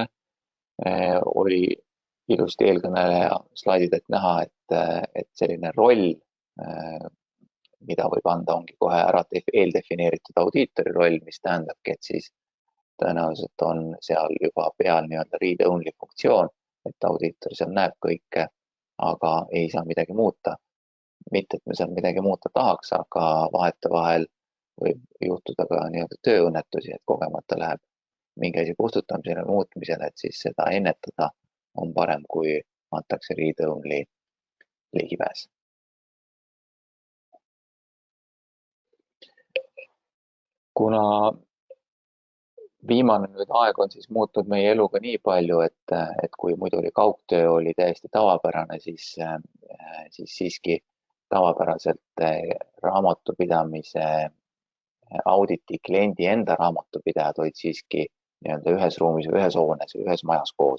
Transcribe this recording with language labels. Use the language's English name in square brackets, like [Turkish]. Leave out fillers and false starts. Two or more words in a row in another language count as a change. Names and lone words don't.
[Estonian] Oli ilusti eelkõneleja slaididelt näha, et selline roll, mida võib anda, ongi kohe ära eeldefineeritud audiitori roll, mis tähendabki, et siis tõenäoliselt on seal juba peal nii-öelda read-only funktsioon, et audiitor seal näeb kõike, aga ei saa midagi muuta. Mitte, et me seal midagi muuta tahaks, aga vahetevahel võib juhtuda ka nii-öelda tööõnnetusi, et kogemata läheb mingi asi kustutamisele ja muutmisele, et siis seda ennetada on parem, kui antakse read-only ligipääs. Kuna viimane nüüd aeg on siis muutnud meie eluga nii palju, et kui muidu oli kaugtöö oli täiesti tavapärane, siis siiski tavapäraselt raamatupidamise auditi kliendi enda raamatupidajad olid siiski nii-öelda ühes ruumis, ühes hoones, ühes majas koos.